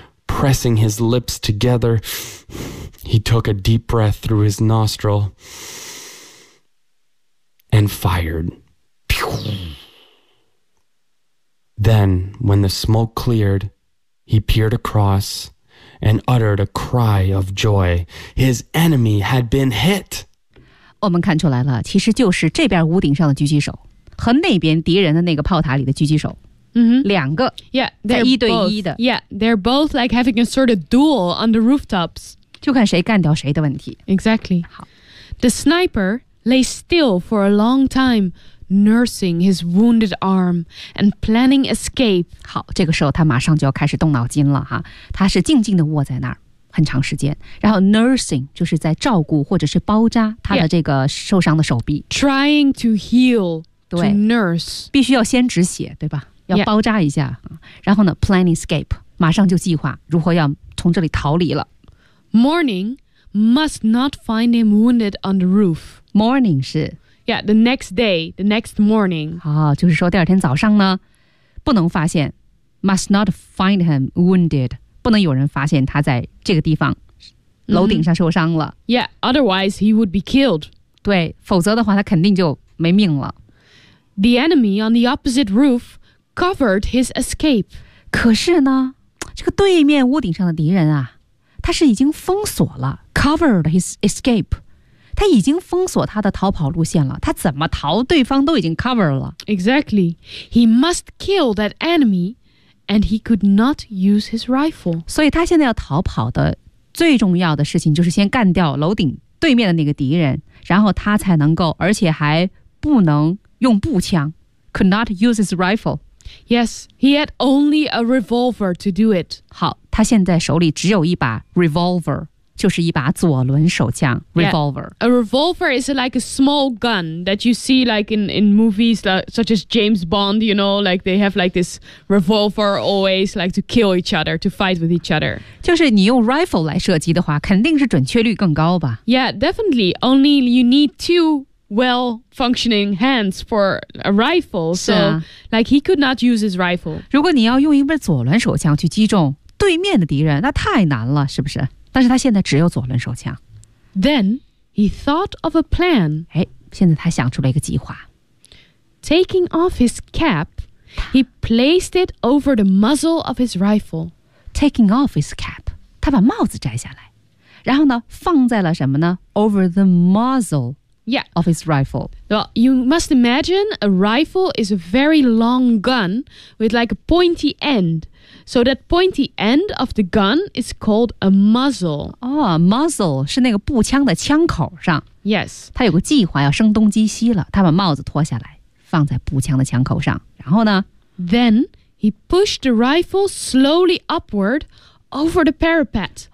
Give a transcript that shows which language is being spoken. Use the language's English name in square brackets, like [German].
[English] Pressing his lips together, he took a deep breath through his nostril and fired. Then, when the smoke cleared, he peered across,and uttered a cry of joy. His enemy had been hit. [Chinese] 我们看出来了，其实就是这边屋顶上的狙击手和那边敌人的那个炮塔里的狙击手。 Mm-hmm. 两个。 [English] Yeah, they're [Chinese] 一对一的。 [English] Both. Yeah, they're both like having a sort of duel on the rooftops. [Chinese] 就看谁干掉谁的问题。 [English] Exactly. [Chinese] 好。 [English] The sniper lay still for a long time, nursing his wounded arm and planning escape. [Chinese] 好，这个时候他马上就要开始动脑筋了哈。他是静静地卧在那儿很长时间，然后 nursing 就是在照顾或者是包扎他的这个受伤的手臂。 [English] Yeah. Trying to heal, [Chinese] 对 [English] to nurse. [Chinese] 必须要先止血，对吧？要包扎一下。 [English] Yeah. [Chinese] 然后呢 [English] planning escape, [Chinese] 马上就计划如何要从这里逃离了。 [English] Morning must not find him wounded on the roof. [Chinese] Morning 是 [English] Yeah, the next day, the next morning. [Chinese] 好、oh, 就是说第二天早上呢不能发现 [English] must not find him wounded. [Chinese] 不能有人发现他在这个地方、mm-hmm. 楼顶上受伤了。 [English] Yeah, otherwise he would be killed. [Chinese] 对否则的话他肯定就没命了。 [English] The enemy on the opposite roof covered his escape. [Chinese] 可是呢这个对面屋顶上的敌人啊他是已经封锁了 [English] covered his escape. [Chinese] 他已经封锁他的逃跑路线了，他怎么逃？对方都已经 cover 了。 [English] Exactly, he must kill that enemy, and he could not use his rifle. [Chinese] 所以他现在要逃跑的最重要的事情就是先干掉楼顶对面的那个敌人，然后他才能够，而且还不能用步枪 [English] ，could not use his rifle. Yes, he had only a revolver to do it. [Chinese] 好，他现在手里只有一把 revolver。就是一把左轮手枪 revolver、 [English] yeah. A revolver is like a small gun that you see like in movies like, such as James Bond, you know, like they have like this revolver always like to kill each other, to fight with each other. [Chinese] 就是你用 rifle 来射击的话肯定是准确率更高吧。 [English] Yeah, definitely. Only you need two well functioning hands for a rifle. So、啊、 like he could not use his rifle. [Chinese] 如果你要用一把左轮手枪去击中对面的敌人那太难了是不是但是他现在只有左轮手枪。 [English] Then he thought of a plan. [Chinese] 哎，现在他想出了一个计划。 [English] Taking off his cap, he placed it over the muzzle of his rifle. Taking off his cap, [Chinese] 他把帽子摘下来，然后呢，放在了什么呢 ？ [English] Over the muzzle. Yeah. Of his rifle. Well, you must imagine a rifle is a very long gun with like a pointy end. So that pointy end of the gun is called a muzzle. [Chinese] Oh, muzzle 是那个步枪的枪口上。 [English] Yes. [Chinese] 他有个计划要声东击西了。他把帽子脱下来放在步枪的枪口上。然后呢 [English] Then he pushed the rifle slowly upward over the parapet.